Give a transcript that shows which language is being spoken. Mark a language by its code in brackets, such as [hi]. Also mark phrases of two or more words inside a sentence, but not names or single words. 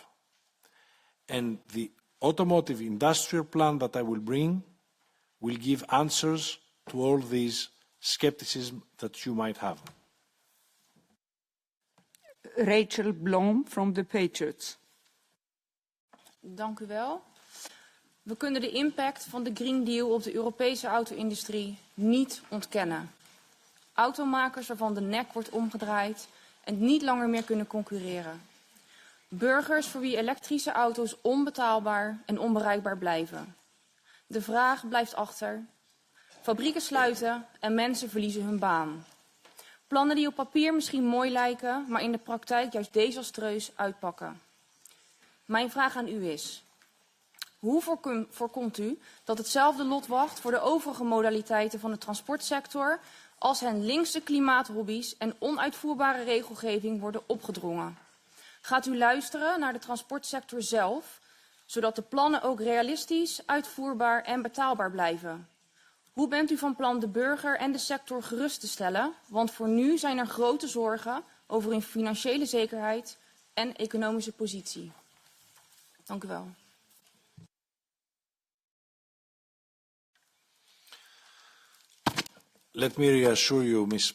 [en] And the automotive industrial plan that I will bring will give answers to all these skepticism that you might have. Rachel Blom from the Patriots. [nl] Dank u wel. We kunnen de impact van de Green Deal op de Europese auto-industrie niet ontkennen. Automakers waarvan de nek wordt omgedraaid en niet langer meer kunnen concurreren. Burgers voor wie elektrische auto's onbetaalbaar en onbereikbaar blijven. De vraag blijft achter. Fabrieken sluiten en mensen verliezen hun baan. Plannen die op papier misschien mooi lijken, maar in de praktijk juist desastreus uitpakken. Mijn vraag aan u is: hoe voorkomt u dat hetzelfde lot wacht voor de overige modaliteiten van de transportsector als hen linkse klimaathobby's en onuitvoerbare regelgeving worden opgedrongen? Gaat u luisteren naar de transportsector zelf, zodat de plannen ook realistisch, uitvoerbaar en betaalbaar blijven? Hoe bent u van plan de burger en de sector gerust te stellen? Want voor nu zijn er grote zorgen over hun financiële zekerheid en economische positie. Dank u wel. [en] Let me reassure you, Ms.